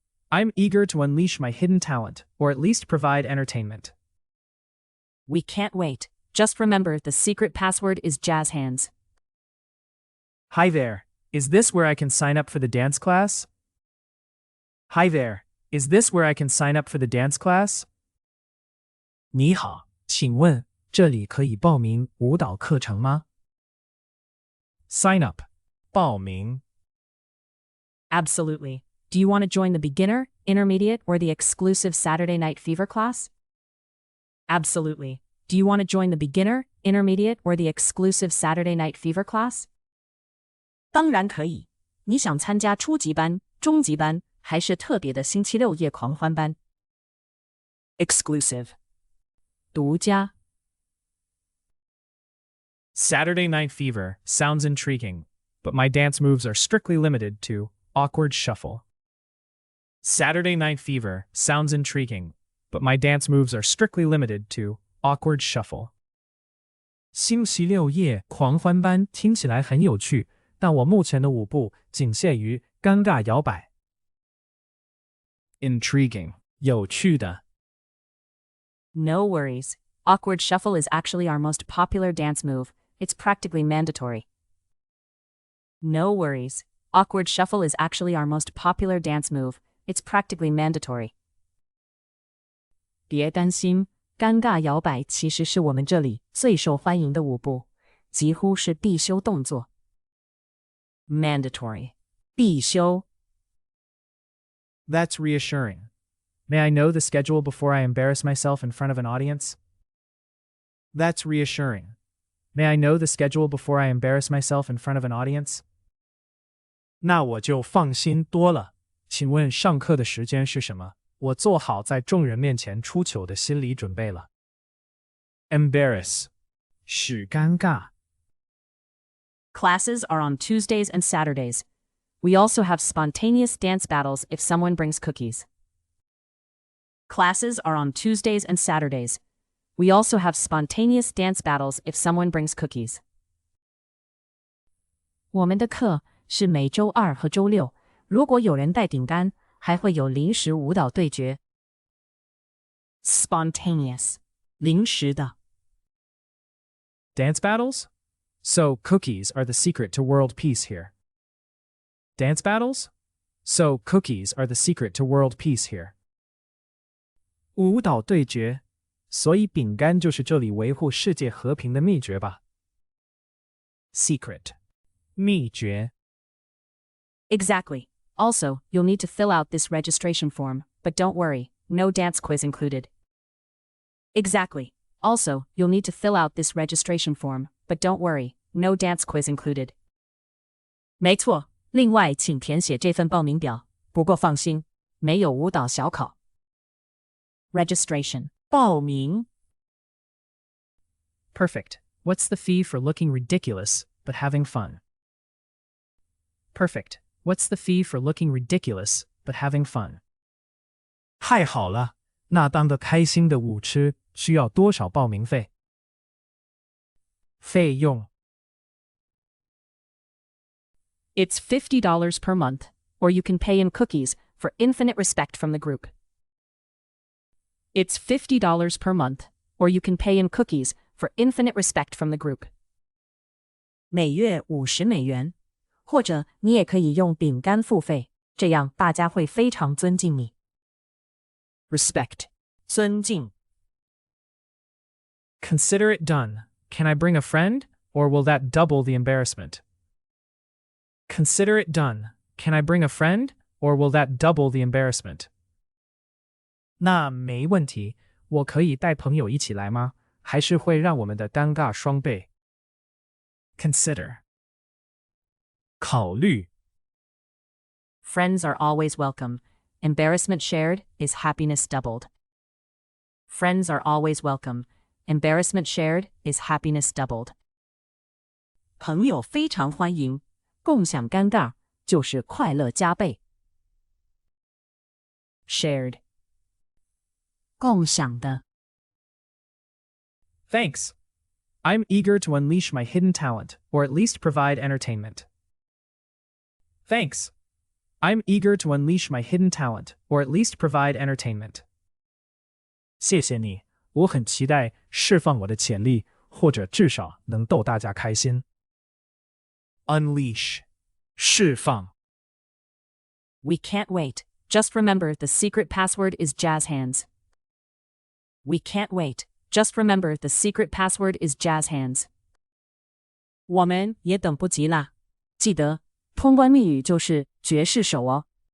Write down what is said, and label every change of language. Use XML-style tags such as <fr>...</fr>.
<en>I'm eager to unleash my hidden talent, or at least provide entertainment. We can't wait. Just remember the secret password is jazz hands. Hi there. Is this where I can sign up for the dance class? Hi there. Is this where I can sign up for the dance class?</en> <zh>你好，请问这里可以报名舞蹈课程吗？</zh> <en>Sign up. 报名。 Absolutely. Do you want to join the beginner, intermediate, or the exclusive Saturday Night Fever class? Absolutely. Do you want to join the beginner, intermediate, or the exclusive Saturday Night Fever class?</en> <zh>当然可以。你想参加初级班、中级班，还是特别的星期六夜狂欢班？</zh> <en>Exclusive. 独家。 Saturday Night Fever sounds intriguing, but my dance moves are strictly limited to awkward shuffle. Saturday Night Fever sounds intriguing, but my dance moves are strictly limited to awkward shuffle.</en> <zh>星期六夜狂欢班听起来很有趣，但我目前的舞步仅限于尴尬摇摆。</zh> <en>Intriguing. 有趣的。 No worries. Awkward shuffle is actually our most popular dance move. It's practically mandatory. No worries. Awkward shuffle is actually our most popular dance move. It's practically mandatory.</en> <zh>别担心，尴尬摇摆其实是我们这里最受欢迎的舞步，几乎是必修动作。</zh> <en>Mandatory. 必修。 That's reassuring. May I know the schedule before I embarrass myself in front of an audience? That's reassuring. May I know the schedule before I embarrass myself in front of an audience?</en> <zh>那我就放心多了。请问上课的时间是什么？我做好在众人面前出糗的心理准备了。</zh> <en>Embarrass. 使尴尬。 Classes are on Tuesdays and Saturdays. We also have spontaneous dance battles if someone brings cookies. Classes are on Tuesdays and Saturdays. We also have spontaneous dance battles if someone brings cookies.</en> <zh>我们的课是每周二和周六，如果有人带饼干，还会有临时舞蹈对决。</zh> <en>Spontaneous. 临时的。 Dance battles? So, cookies are the secret to world peace here. Dance battles? So, cookies are the secret to world peace here.</en> <zh>舞蹈对决，所以饼干就是这里维护世界和平的秘诀吧。</zh> <en>Secret. 秘诀。 Exactly. Also, you'll need to fill out this registration form, but don't worry, no dance quiz included. Exactly. Also, you'll need to fill out this registration form, but don't worry, no dance quiz included.</en> <zh>没错，另外请填写这份报名表，不过放心，没有舞蹈小考。</zh> <en>Registration 报名。 Perfect. What's the fee for looking ridiculous but having fun? Perfect. What's the fee for looking ridiculous but having fun?</en> <zh>太好了，那当个开心的舞痴需要多少报名费？费用</zh> <en>It's $50 per month, or you can pay in cookies for infinite respect from the group. It's $50 per month, or you can pay in cookies for infinite respect from the group.</en> <zh>每月$50，或者你也可以用饼干付费，这样大家会非常尊敬你。</zh> <en>Respect 尊敬。 Consider it done. Can I bring a friend, or will that double the embarrassment? Consider it done. Can I bring a friend, or will that double the embarrassment?</en> <zh>那没问题，我可以带朋友一起来吗？还是会让我们的尴尬双倍？</zh> <en>Consider</en> <zh>考虑。</zh> <en>Friends are always welcome. Embarrassment shared is happiness doubled. Friends are always welcome. Embarrassment shared is happiness doubled.</en> <zh>朋友非常欢迎，共享尴尬就是快乐加倍。</zh> <en>Shared 共享的。 Thanks. I'm eager to unleash my hidden talent, or at least provide entertainment. Thanks. I'm eager to unleash my hidden talent, or at least provide entertainment.</en> <zh>谢谢你，我很期待释放我的潜力，或者至少能逗大家开心。</zh> <en>Unleash</en> <zh>释放。</zh> <en>We can't wait. Just remember the secret password is jazz hands. We can't wait. Just remember the secret password is jazz hands.</en> <zh>我们也等不及啦，记得通关密语就是爵士手哦。</zh>